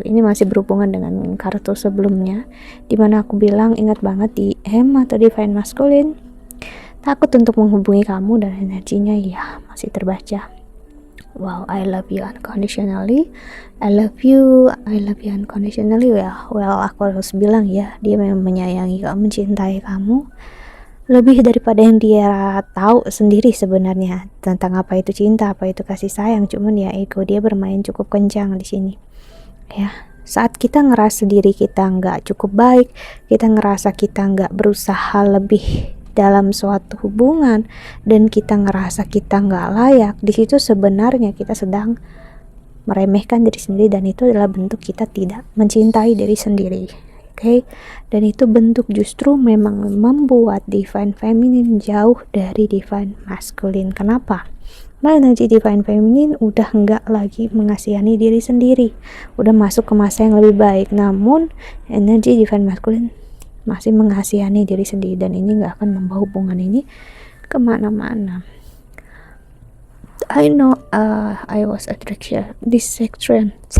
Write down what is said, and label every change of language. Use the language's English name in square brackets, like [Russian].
[Indonesian] Ini masih berhubungan dengan kartu sebelumnya, dimana aku bilang ingat banget di atau Divine Masculine, takut untuk menghubungi kamu, dan energinya ya masih terbaca. [English] Wow, I love you unconditionally. I love you unconditionally. [Indonesian] Well, aku harus bilang ya, dia memang menyayangi kamu, mencintai kamu lebih daripada yang dia tahu sendiri sebenarnya tentang apa itu cinta, apa itu kasih sayang. Cuman ya ego dia bermain cukup kencang di sini ya. Saat kita ngerasa diri kita nggak cukup baik, kita ngerasa kita nggak berusaha lebih dalam suatu hubungan, dan kita ngerasa kita nggak layak, di situ sebenarnya kita sedang meremehkan diri sendiri, dan itu adalah bentuk kita tidak mencintai diri sendiri okay? Dan itu bentuk justru memang membuat divine feminine jauh dari divine masculine. Kenapa? Nah, energi divine feminine udah nggak lagi mengasihani diri sendiri, udah masuk ke masa yang lebih baik. Namun energi divine masculine masih mengasihani diri sendiri, dan ini nggak akan membawa hubungan ini kemana-mana. [English] I know I was distraction.